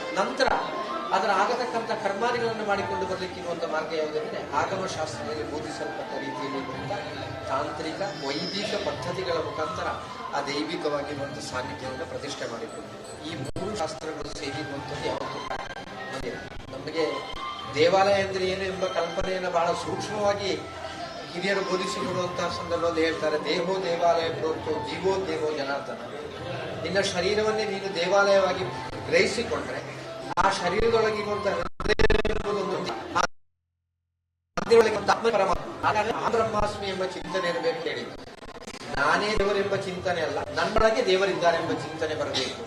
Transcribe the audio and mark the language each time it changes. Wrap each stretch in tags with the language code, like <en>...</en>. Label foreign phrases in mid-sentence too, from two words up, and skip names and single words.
<kn>ನಂತರ ಅದರ ಆಗತಕ್ಕಂಥ ಕರ್ಮಾದಿಗಳನ್ನು ಮಾಡಿಕೊಂಡು ಬರಲಿಕ್ಕಿರುವಂತಹ ಮಾರ್ಗ ಯಾವುದೆಂದರೆ ಆಗಮ ಶಾಸ್ತ್ರದಲ್ಲಿ ಬೋಧಿಸಲ್ಪಟ್ಟ ರೀತಿಯಲ್ಲಿ ತಾಂತ್ರಿಕ ವೈದಿಕ ಪದ್ಧತಿಗಳ ಮುಖಾಂತರ ಆ ದೈವಿಕವಾಗಿರುವಂತಹ ಸಾನ್ನಿಧ್ಯವನ್ನು ಪ್ರತಿಷ್ಠೆ ಮಾಡಿಕೊಂಡು ಈ ಮೂರು ಶಾಸ್ತ್ರಗಳು ಸೇರಿರುವಂಥದ್ದು ಯಾವತ್ತೂ ನಮಗೆ ದೇವಾಲಯ ಅಂದರೆ ಏನು ಎಂಬ ಕಲ್ಪನೆಯನ್ನು ಬಹಳ ಸೂಕ್ಷ್ಮವಾಗಿ ಹಿರಿಯರು ಬೋಧಿಸಿಕೊಡುವಂತಹ ಸಂದರ್ಭದಲ್ಲಿ ಹೇಳ್ತಾರೆ,</kn> <sa>ದೇಹೋ ದೇವಾಲಯ ಪ್ರೋಕ್ತೋ ಜೀವೋ ದೇವೋ ಜನಾರ್ದನ.</sa> <kn>ನಿನ್ನ ಶರೀರವನ್ನೇ ನೀನು ದೇವಾಲಯವಾಗಿ ಗ್ರಹಿಸಿಕೊಂಡ್ರೆ ಆ ಶರೀರದೊಳಗಿರುವಂತಹ ಬ್ರಹ್ಮಾಸ್ಮಿ ಎಂಬ ಚಿಂತನೆ ಇರಬೇಕು ಹೇಳಿದ್ದು. ನಾನೇ ದೇವರೆಂಬ ಚಿಂತನೆ ಅಲ್ಲ, ನನ್ನೊಳಗೆ ದೇವರಿದ್ದಾರೆ ಎಂಬ ಚಿಂತನೆ ಬರಬೇಕು.</kn>